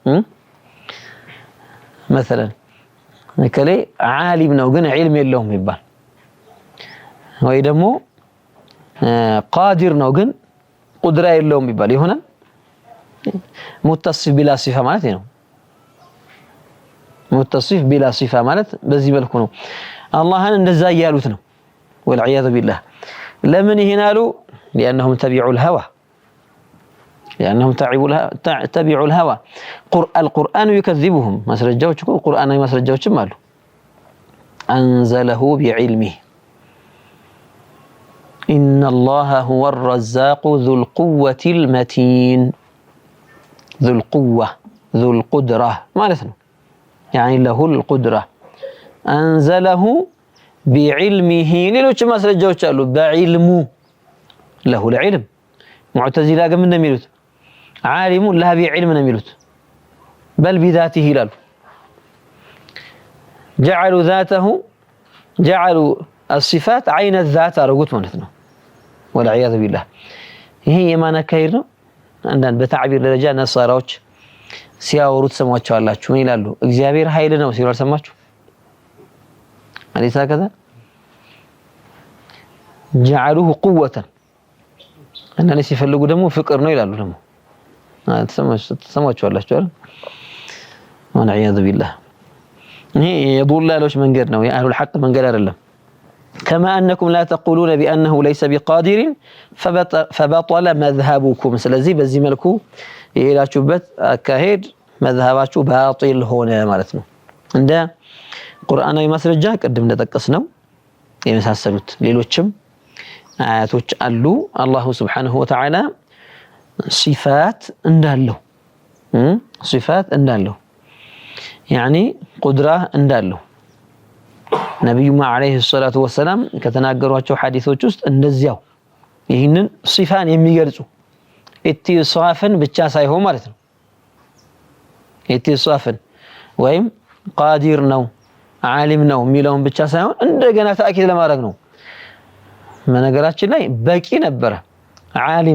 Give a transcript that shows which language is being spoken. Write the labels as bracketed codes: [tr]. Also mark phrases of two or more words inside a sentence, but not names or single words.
[am] مثلا እከሌ ዓሊም ነው ግን ዒልም የለውም ይባል ወይ ደግሞ ቃዲር ነው ግን ቁድራ የለውም ይባል ይሆናል [ar] متصف بلا صفة [am] ማለት ነው [ar] متصف بلا صفة [am] ማለት በዚህ መልኩ ነው አላህን እንደዛ ያሉት ነው [ar] والعياذ بالله [am] ለምን ይሄን አሉ [ar] لانهم تبعوا الهوى تبعوا الهوى القرآن يكذبهم [am] مسرجاوች እኮ ቁርአናዊ መስረጃዎችም አሉ [ar] أنزله بعلمه إن الله هو الرزاق ذو القوة المتين ذو القوة ذو القدرة معناته يعني له القدرة أنزله بعلمه [am] ሌሎች ማስረጃዎች አሉ [ar] بعلم له العلم معتزلة [am] ግን ምን የሚሉት [ar] عالم لا بعلم [am] ነው የሚሉት [ar] بل بذاته ይላሉ جعلوا الصفات عين الذات [am] አረጉት ማለት ነው [ar] والعياذ بالله [am] ይሄ የማን አካሄድ ነው አንዳንድ በተዕቢር ደረጃ ነሳራዎች ሲያወሩት ሰማቸዋላችሁ ምን ይላሉ እግዚአብሔር ኃይል ነው ሲሉ አልሰማችሁ አለይሳ ከዛ [ar] جعلوه قوة [am] አንዳንድ ሲፈልጉ ደግሞ ፍቅር ነው ይላሉ ደግሞ ተሰማችኋላችሁ አይደል [ar] والعياذ بالله [am] ይሄ የዱላሎች መንገድ ነው የአህሉል ሐቅ መንገድ አይደለም [ar] كما أنكم لا تقولون بأنه ليس بقادر فبطل مذهبكم [am] ስለዚህ በዚህ መልኩ የሄዳችሁበት አካሄድ መذهባችሁ ባጢል ሆነ ማለት ነው እንደ ቁርአናዊ ማስረጃ ቅድም እንደጠቀስነው የመሳሰሉት ሌሎችም አያቶች አሉ አላሁ [ar] سبحانه وتعالى [am] صفات እንዳለው [ar] يعني قدرة [am] እንዳለው ነብዩማ [ar] عليه الصلاة وسلم [am] ከተናገሯቸው ሐዲሶች ውስጥ እንደዚያው ይህንን ሲፋን የሚገልጹ ኢትሳፍን ብቻ ሳይሆን ማለት ነው ኢትሳፍን ወይም ቃዲር ነው ዓሊም ነው የሚለውን ብቻ ሳይሆን እንደገና ተአኪድ ለማድረግ ነው በነገራችን ላይ በቂ ነበር ዓሊም